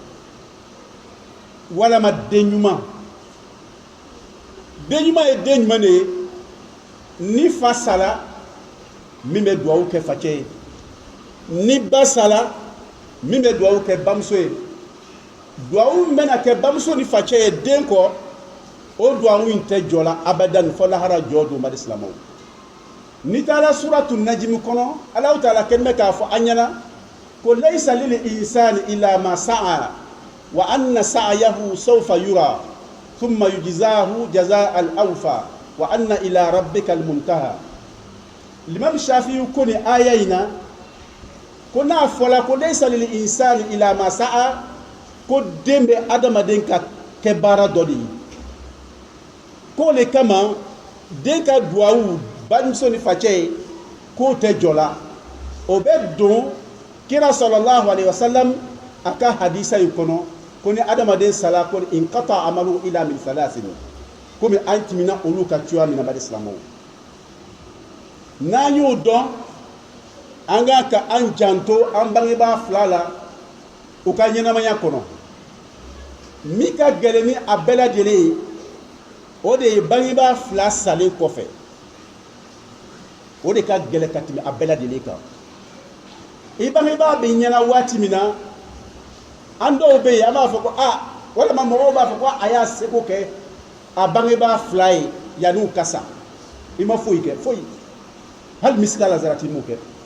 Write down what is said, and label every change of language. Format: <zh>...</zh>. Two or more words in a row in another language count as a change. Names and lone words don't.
<bm>walama den ɲuman ye den ɲuman de ye ni fa sala min bɛ duwawu kɛ facɛ ye ni ba sala min bɛ duwawu kɛ bamuso ye duwawu min bɛna kɛ bamuso ni facɛ ye den kɔ o duwawu in tɛ jɔ la abadan fɔ lahara jɔ don badi silamɛw ni taara suratu najimi kɔnɔ Alahu taala kɛlen bɛ k'a fɔ an ɲɛna ko</bm> <ar>ليس للإنسان إلا ما سعى وأن سعيه سوف يرى ثم يجزاه الجزاء الأوفى وأن إلى ربك المنتهى Imam Shafi'i</ar> <bm>ko ni aya in na ko n'a fɔla ko</bm> <ar>ليس للإنسان إلا ما سعى</ar> <bm>ko den bɛ adamaden ka kɛ baara dɔ de ye ko le kama den ka duwawu bamuso ni facɛ ye k'o tɛ jɔ la o bɛ don kira</bm> <ar>صلى الله عليه وسلم</ar> <bm>a ka hadisa in kɔnɔ ko ni adamaden sala ko</bm> <ar>انقطع عمله إلا من ثلاث</ar> <bm>komi an tɛmɛna olu ka cogoya min na badi silamɛw n'an y'o dɔn an ka ka an janto an bangebaa fila la u ka ɲɛnamaya kɔnɔ min ka gɛlɛn ni a bɛɛ lajɛlen ye o de ye bangebaa fila salen kɔfɛ o de ka gɛlɛn ka tɛmɛ a bɛɛ lajɛlen kan i bangebaa bɛ ɲɛna waati min na an dɔw bɛ yen an b'a fɔ ko walima mɔgɔw b'a fɔ ko a y'a seko kɛ a bangebaa fila ye yanni u ka sa i ma foyi kɛ foyi hali misikala zarati m'o kɛ</bm>